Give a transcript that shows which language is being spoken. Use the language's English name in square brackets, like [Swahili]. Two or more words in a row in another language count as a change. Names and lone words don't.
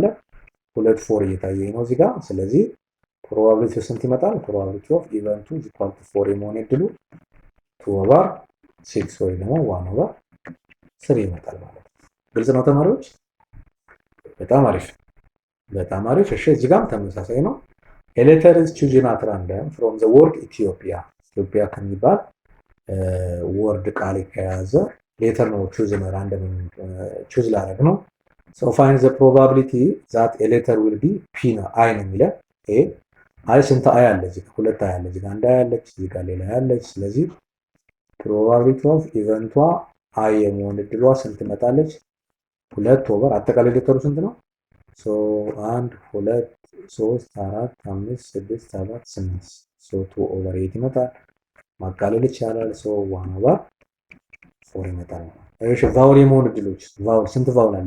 [Amharic] ሁለት 4 እየታየኝ ነው እዚህ ጋር። ስለዚህ ፕሮባቢሊቲ ስንት ይመጣል? [English] probability of event equal to 4 [Amharic] የመሆን እድሉ 2/6 ወይ ደግሞ 1/3 ይመጣል ማለት ነው። ግልጽ ነው ተማሪዎች? በጣም አሪፍ። እሺ እዚህ ጋርም ተመሳሳይ ነው። [English] A letter is chosen at random from the word [Amharic] ኢትዮጵያ ከሚባል ወርድ ቃል ከያዘ ሌተር ነው [English] random choose [Amharic] ላደረግ ነው። [English] find the probability that a letter will be p [Amharic] ነው አይ ነው የሚለው። አይ ስንት አይ አለ? እዚህ ጋር ሁለት አይ አለ። እዚህ ጋር አንድ አይ አለች፣ እዚህ ጋር ሌላ አይ አለች። ስለዚህ [English] probability of event I [Amharic] የመሆን እድሏ ስንት መጣለች? 2/4 አጠቃላይ ሌተሩ ስንት ነው? 1 2 3 4 5 6 7 8 2/8 ይመጣል። ማቃለል ይቻላል። 1/4 ይመጣል። እሺ ቫውል የመሆን እድሎች ቫውል ስንት ቫውል አለ?